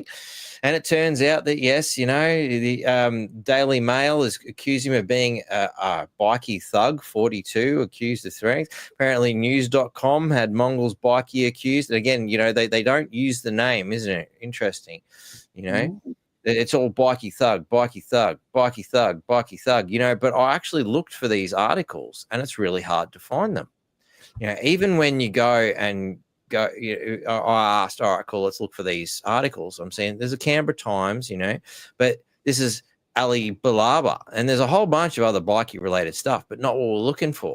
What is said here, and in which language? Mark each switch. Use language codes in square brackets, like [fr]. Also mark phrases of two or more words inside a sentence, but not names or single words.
[en] And it turns out that, yes, you know, the Daily Mail is accusing him of being a bikie thug, 42, accused of threats. Apparently news.com had Mongols bikie accused. And again, you know, they don't use the name, isn't it? Interesting, you know. Mm-hmm. It's all bikie thug, bikie thug, bikie thug, bikie thug, you know. But I actually looked for these articles and it's really hard to find them. You know, even when you go and go. I asked, all right, cool, let's look for these articles. I'm saying there's a Canberra Times, but this is Ali Balaba, and there's a whole bunch of other bikey related stuff, but not what we're looking for.